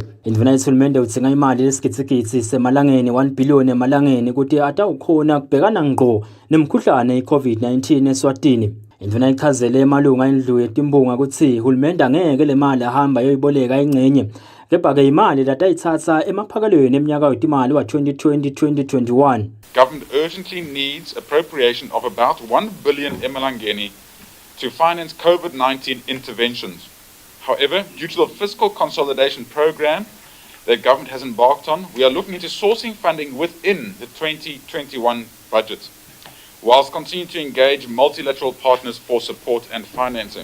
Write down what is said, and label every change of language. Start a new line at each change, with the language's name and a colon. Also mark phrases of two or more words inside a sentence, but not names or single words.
Swati: Indvuna yethulumende udzinga imali lesigidzi semalangeni 1 billion emalangeni kuti atawukhona kubhekana ngqo nemkhuhlane iCovid-19 Eswatini. Indvuna ichazele emalunga endlu yetimbunga ukuthi hulumende angeke le mali ahamba yoyiboleka ingcenye kepha-ke imali latayitsatsa emaphakelweni eminyaka wetimali wa 2020-2021.
English: Government urgently needs appropriation of about 1 billion emalangeni to finance COVID-19 interventions. However, due to the fiscal consolidation program that government has embarked on, we are looking into sourcing funding within the 2021 budget, whilst continuing to engage multilateral partners for support and financing.